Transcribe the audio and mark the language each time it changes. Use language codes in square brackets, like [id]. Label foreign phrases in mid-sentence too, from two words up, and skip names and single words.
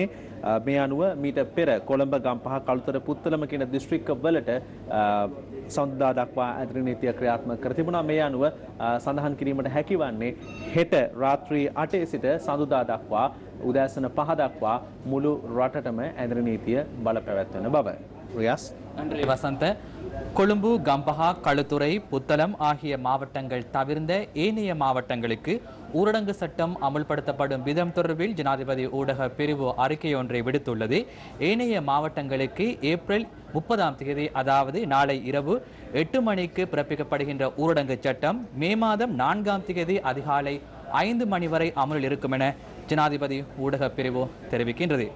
[si] මේ අනුව මීට පෙර කොළඹ, ගම්පහ, කළුතර, පුත්තලම කියන දිස්ත්‍රික්කවලට සවුන්දා දක්වා ඇඳරනීතිය ක්‍රියාත්මක කර තිබුණා. මේ අනුව සඳහන් කිරීමට හැකිවන්නේ හෙට රාත්‍රී 8 සිට සඳුදා දක්වා උදෑසන 5 දක්වා මුළු රටටම ඇඳරනීතිය බලපැවැත්වෙන බව. Riaz. [ta] நன்றி வசந்த. கொழும்பு, கம்பஹா, களுத்துறை, புத்தளம் ஆகிய மாவட்டங்கள் தவிர்ந்த ஏனைய மாவட்டங்களுக்கு ஊரடங்கு சட்டம் அமுல்படுத்தப்படும் விதம் தொடர்பில் ஜனாதிபதி ஊடக பிரிவு அறிக்கை ஒன்றை விடுத்துள்ளது. ஏனைய மாவட்டங்களுக்கு ஏப்ரல் 30ஆம் தேதி, அதாவது நாளை இரவு 8 மணிக்கு பிறப்பிக்கப்படுகின்ற ஊரடங்கு சட்டம் மே மாதம் 4ஆம் தேதி அதிகாலை 5 மணி வரை அமலில் இருக்கும் என ஜனாதிபதி ஊடக பிரிவு தெரிவிக்கின்றது.